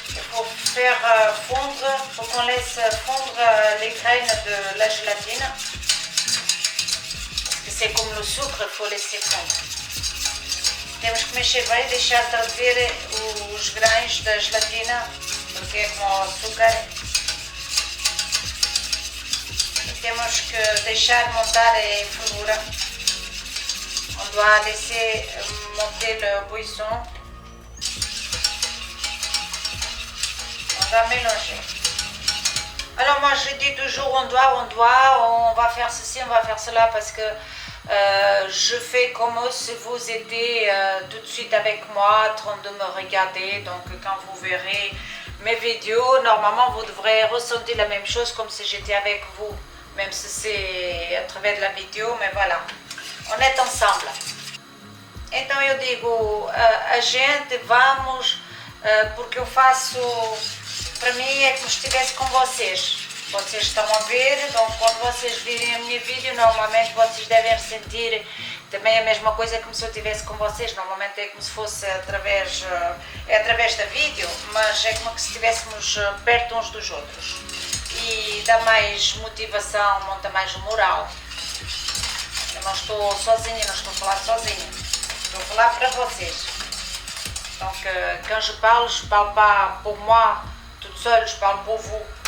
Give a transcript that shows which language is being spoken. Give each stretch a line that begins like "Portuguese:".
French: Pour faire fondre, faut qu'on laisse fondre les graines de la gélatine. Parce que c'est comme le sucre, il faut laisser fondre.
Portuguese: Temos que mexer bem e deixar derreter os grãos da gelatina, porque é com o açúcar. E temos que deixar montar a fervura.
French: On doit laisser monter le buisson. On va mélanger. Alors moi je dis toujours on va faire ceci, on va faire cela parce que je fais comme si vous étiez tout de suite avec moi en train de me regarder. Donc quand vous verrez mes vidéos, normalement vous devrez ressentir la même chose comme si j'étais avec vous. Même si c'est à travers de la vidéo, mais voilà. On est ensemble.
Portuguese: Então eu digo, a gente vamos, porque eu faço... Para mim é como se estivesse com vocês. Vocês estão a ver, então quando vocês virem a minha vídeo, normalmente vocês devem sentir também a mesma coisa como se eu estivesse com vocês. Normalmente é como se fosse através da vídeo, mas é como se estivéssemos perto uns dos outros. E dá mais motivação, monta mais o moral. Eu não estou sozinha, não estou a falar sozinha. Estou a falar para vocês.
French: Donc quand je parle pas pour moi, toute seule, je parle pour vous.